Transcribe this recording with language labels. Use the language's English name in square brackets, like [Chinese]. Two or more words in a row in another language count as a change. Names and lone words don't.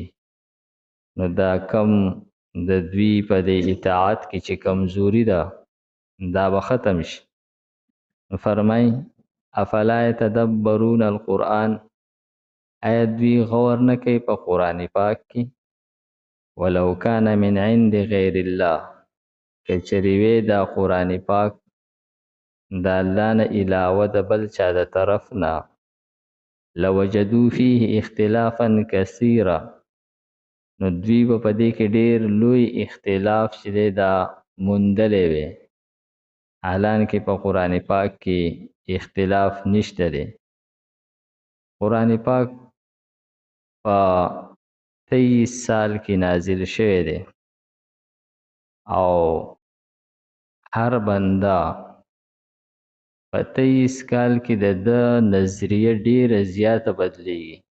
[Pashto] نو دا کم د دوی په دې اطاعت کې چې کمزوري ده دا به ختم شي. نو فرمای [Arabic] افلا یتدبرون القرآن، [Pashto] آیا دوی غور نه کوي په قرآن پاک کې؟ [Arabic] ولو کان من عند غیر الله، [Pashto] که چېرې وي دا قرآن پاک د الله نه علاوه د بل چا د طرف نه، [Arabic] لوجدوا فيه اختلافا کثیرا، [Pashto] نو دوی به په دې کې ډېر لوی اختلاف چې دی دا موندلی وي. حالان کې په قرآن پاک کې اختلاف نشته دی. قرآن پاک په 23 سال کې نازل شوی دی او هر بنده په 23 کال کې د نظریه ډیره زیاته بدلیږي.